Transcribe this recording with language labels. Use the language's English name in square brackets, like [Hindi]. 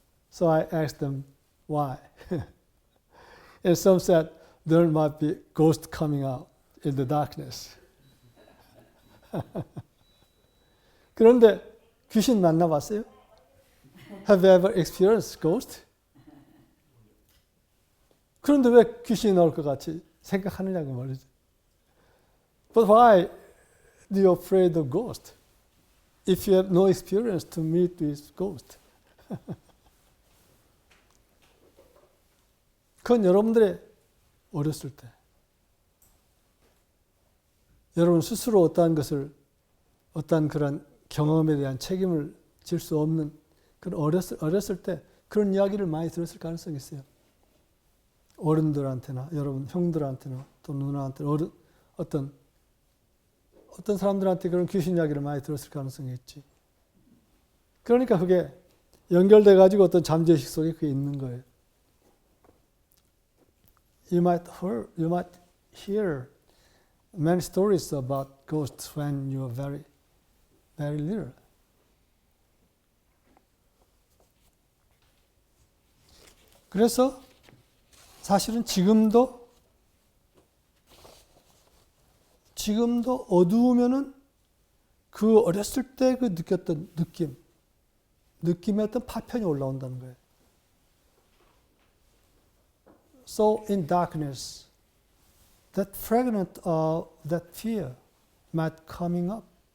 [English] So I asked them why. And some said, there might be ghosts coming out in the darkness. [Korean] 그런데 귀신 만나봤어요? [English] Have you ever experienced ghost? [Korean] 그런데 왜 귀신이 나올 것 같이 생각하느냐고 말이죠. [English] But why do you afraid of ghost? If you have no experience to meet with ghost. [Korean] 그건 여러분들의 어렸을 때. 여러분 스스로 어떠한 그런 경험에 대한 책임을 질 수 없는 그런 어렸을 때 그런 이야기를 많이 들었을 가능성이 있어요. 어른들한테나 여러분 형들한테나 또 누나한테 어떤 사람들한테 그런 귀신 이야기를 많이 들었을 가능성이 있지. 그러니까 그게 연결돼 가지고 어떤 잠재의식 속에 그게 있는 거예요. [English] You might hear many stories about ghosts when you are very, very little. [Korean] 그래서 사실은 지금도 어두우면은 그 어렸을 때 그 느꼈던 느낌의 어떤 파편이 올라온다는 거예요. [English] So in darkness, that fragment of that fear might be coming up.